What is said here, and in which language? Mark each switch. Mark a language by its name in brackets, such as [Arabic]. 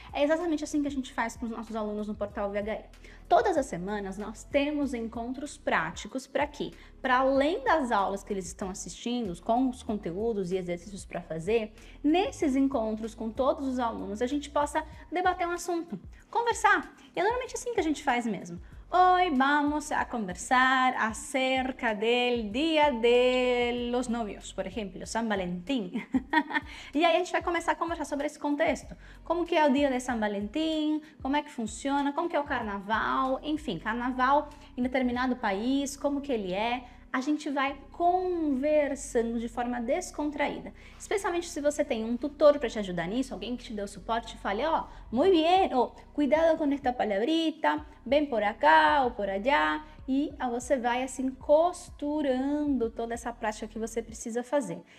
[Portuguese] É exatamente assim que a gente faz com os nossos alunos no Portal VHE. Todas as semanas nós temos encontros práticos para quê? Para além das aulas que eles estão assistindo, com os conteúdos e exercícios para fazer, nesses encontros com todos os alunos a gente possa debater um assunto, conversar. E é normalmente assim que a gente faz mesmo. [Spanish] Hoy vamos a conversar acerca del Día de los Novios, [Portuguese] por exemplo, [Spanish] San Valentim. [Portuguese] E aí a gente vai começar a conversar sobre esse contexto. Como que é o dia de San Valentim, como é que funciona, como que é o carnaval, enfim, carnaval em determinado país, como que ele é. A gente vai conversando de forma descontraída. Especialmente se você tem um tutor para te ajudar nisso, alguém que te deu suporte e fale, ó, [Spanish] muy bien, [Portuguese] ou cuidado com [Spanish] esta palabrita, [Portuguese] vem por acá ou por allá, e você vai assim costurando toda essa prática que você precisa fazer.